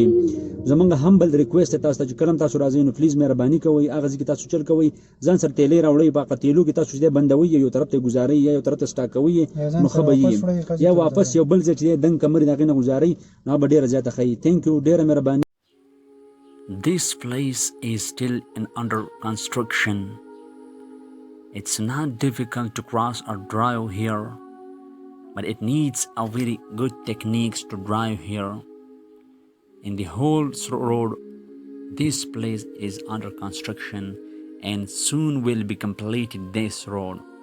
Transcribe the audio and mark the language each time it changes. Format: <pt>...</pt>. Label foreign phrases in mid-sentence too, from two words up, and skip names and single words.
<ps>زمونږ</ps> <en>humble request</en> <ps>دی تاسو ته چې کله هم تاسو راځئ نو پلیز مهرباني کوئ هغه ځای کې تاسو چل کوئ ځان سره تیلې راوړئ په هغه تیلو کې تاسو چې دی بندوئ یو طرف ته ګزارئ یا یو طرف ته سټاکوئ نو ښه به یي یا واپس یو بل ځای چې دی دنګ کمرې د هغې نه ګزارئ نو هغه به ډېره زیاته ښه یي.</ps> <en>thank you</en> <ps>ډېره مهرباني.</ps> <en>This place is still under construction. It's not difficult to cross or drive here, but it needs a very good techniques to drive here. In the whole road, this place is under construction and soon will be completed this road.</en>